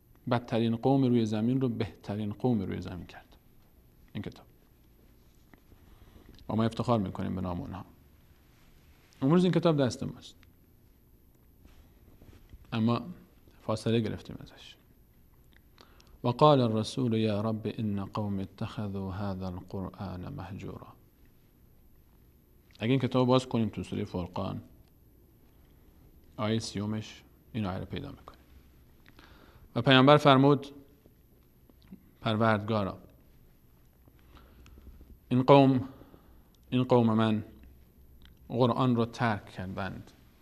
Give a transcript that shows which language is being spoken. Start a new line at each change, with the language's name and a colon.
Persian: بدترین قوم روی زمین رو بهترین قوم روی زمین کرد این کتاب. و ما افتخار میکنیم به نام اونها. امروز این کتاب دست ماست، اما فاصله گرفتیم ازش.
Arabic: وقال الرسول یا رب ان قوم اتخذوا هذا القرآن مهجورا.
Persian: اگه این کتاب باز کنیم تو سوره فرقان آیه 30 این آیه رو پیدا میکنیم. و پیامبر فرمود پروردگارا، این قوم من قرآن رو ترک کردند.